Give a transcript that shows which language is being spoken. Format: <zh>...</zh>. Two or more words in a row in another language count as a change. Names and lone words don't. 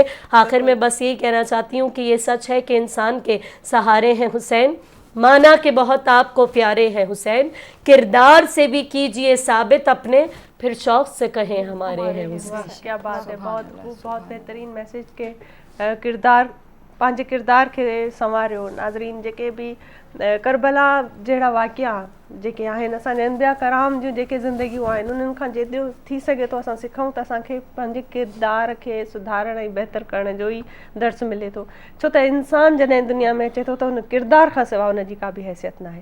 <ur>آخر میں بس یہی کہنا چاہتی ہوں کہ یہ سچ ہے کہ انسان کے سہارے ہیں حسین, مانا کہ بہت آپ کو پیارے ہیں حسین, کردار سے بھی کیجئے ثابت اپنے, پھر شوق سے کہیں ہمارے ہیں حسین. کیا بات ہے, بہت بہترین میسج کے کردار, پانچ کردار کے संवारियो.</ur> <sd>नाज़रीन जेके भी करबला जहिड़ा वाक़िया जेके आहिनि, असांजे अंबिया कराम जूं जेके ज़िंदगियूं आहिनि उन्हनि खां जेतिरो थी सघे थो असां सिखूं त असांखे पंहिंजे किरदार खे सुधारण ऐं बहितर करण जो ई दर्स मिले थो. छो त इंसान जॾहिं दुनिया में अचे थो त हुन किरदार खां सवाइ हुनजी का बि हैसियत न आहे.</sd>